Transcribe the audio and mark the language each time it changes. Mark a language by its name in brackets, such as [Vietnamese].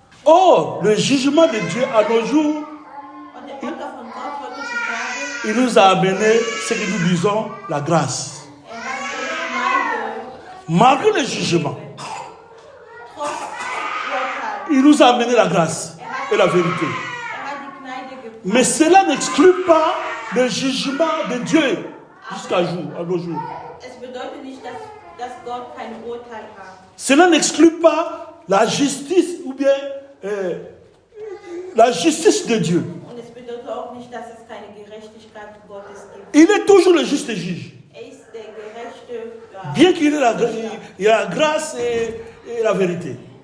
[French] Or, le jugement de Dieu à nos jours, [German] Und der Urteil von Gott heutzutage, [French] il nous a amené ce que nous disons la grâce. [German] hat uns Gnade, [French] Malgré le jugement, [German] trotz Urteil, [French] il nous a amené la grâce et la vérité. [German] hat die Gnade gebracht. [French] Mais cela n'exclut pas le jugement de Dieu jusqu'à nos jours. [German] Es bedeutet nicht, dass Gott kein Urteil hat. [French] Cela n'exclut pas la justice ou bien la justice de Dieu. [German] Und es bedeutet auch nicht, dass es keine Gerechtigkeit Gottes gibt. [French] Il est toujours le juste juge. [German] Ist der gerechte, [French] Bien qu'il ait la grâce et la vérité.